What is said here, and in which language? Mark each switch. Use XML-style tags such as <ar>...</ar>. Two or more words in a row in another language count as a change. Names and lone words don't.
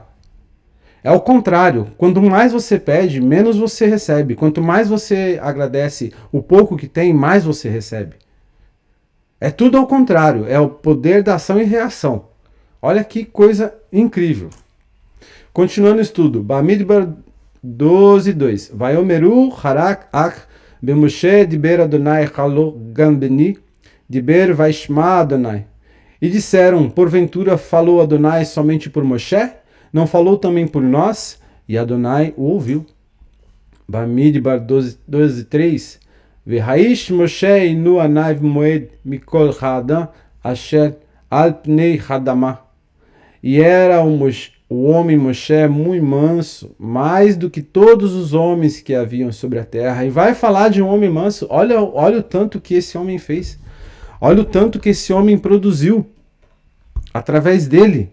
<pt>É o contrário. Quanto mais você pede, menos você recebe. Quanto mais você agradece o pouco que tem, mais você recebe. É tudo ao contrário. É o poder da ação e reação. Olha que coisa incrível. Continuando o estudo. Bamidbar 12:2.</pt> <he>ויאמרו הרק אך במשה דבר אדני הלא גם בנו דבר וישמע אדני.</he> <pt>E disseram, porventura falou Adonai somente por Moshe? Não falou também por nós? E Adonai o ouviu. Bamidbar 12:3.</pt> <he>והאיש משה ענו מאד מכל האדם אשר על פני האדמה.</he> <pt>E era o homem Moshe muito manso, mais do que todos os homens que haviam sobre a terra. E vai falar de um homem manso. Olha o tanto que esse homem fez. Olha o tanto que esse homem produziu através dele.</pt>